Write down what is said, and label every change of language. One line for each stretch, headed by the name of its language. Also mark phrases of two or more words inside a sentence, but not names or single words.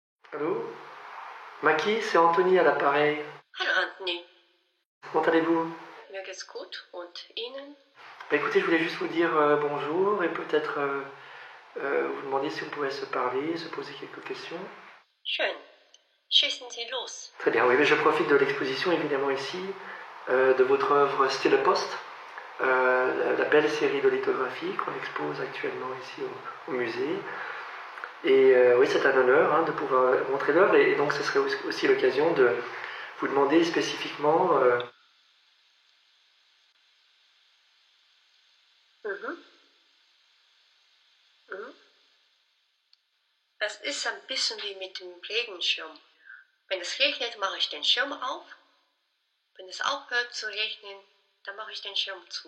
French: Allô? Maki, c'est Anthony à l'appareil.
German: Hallo Anthony.
French: Comment allez-vous?
German: Mir geht's gut und Ihnen?
French: Écoutez, je voulais juste vous dire bonjour et peut-être vous demander si on pouvait se parler, se poser quelques questions.
German: Schön. Schießen Sie los.
French: Très bien, oui, mais je profite de l'exposition évidemment ici, de votre œuvre Still a Post, la belle série de lithographie qu'on expose actuellement ici au musée. Et oui, c'est un honneur de pouvoir montrer l'œuvre et donc ce serait aussi l'occasion de vous demander spécifiquement...
German: Das ist ein bisschen wie mit dem Regenschirm. Wenn es regnet, mache ich den Schirm auf. Wenn es aufhört zu regnen, dann mache ich den Schirm zu.